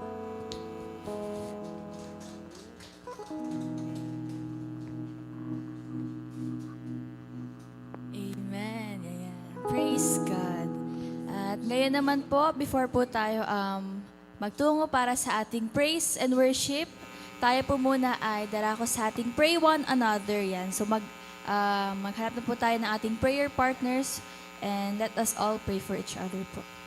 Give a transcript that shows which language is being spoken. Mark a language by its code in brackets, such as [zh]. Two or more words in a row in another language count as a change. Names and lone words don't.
[tl] Amen. Ayan. [en] Praise God. [tl] At ngayon naman po, before po tayo magtungo para sa ating [en] praise and worship, [tl] tayo po muna ay darako sa ating [en] pray one another. [tl] Yan. So maghanap na po tayo ng ating [en] prayer partners and let us all pray for each other [tl] po.